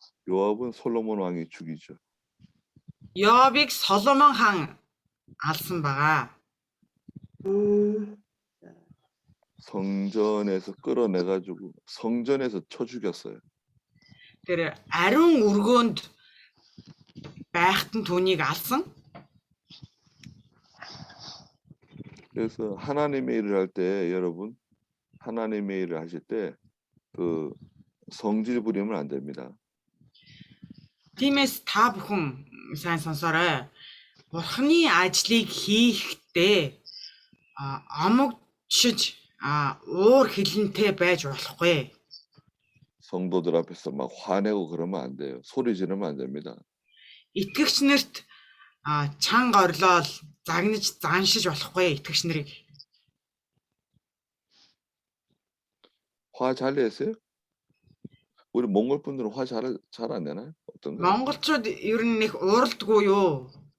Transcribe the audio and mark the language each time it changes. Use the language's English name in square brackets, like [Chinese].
[Korean] 요압은 솔로몬 왕이 죽이죠. [Mongolian] 요압ыг 솔로몬 хан алсан байгаа. [Korean] 성전에서 끌어내가지고 성전에서 쳐 죽였어요. [Mongolian] Тэр ариун өргөөнд байхад нь түүнийг алсан. [Korean] 그래서 하나님의 일을 할 때 여러분 하나님의 일을 하실 때 그 성질 부리면 안 됩니다. [Mongolian] Тиймээс та бүхэн сайн сонсоорой. Бурхны ажлыг хийхдээ омогшиж уур хилэнтэй байж болохгүй. [Korean] 성도들 앞에서 막 화내고 그러면 안 돼요. 소리 지르면 안 됩니다. [Mongolian] Итгэгч нарт чанга орлол загнаж заншиж болохгүй итгэгч нарыг. [Korean] 화 잘 내세요? 우리 몽골 분들은 화 잘 안 내나요? 어떤가요? [Mongolian] Монголчууд ер нь нэг ууралдаггүй юу?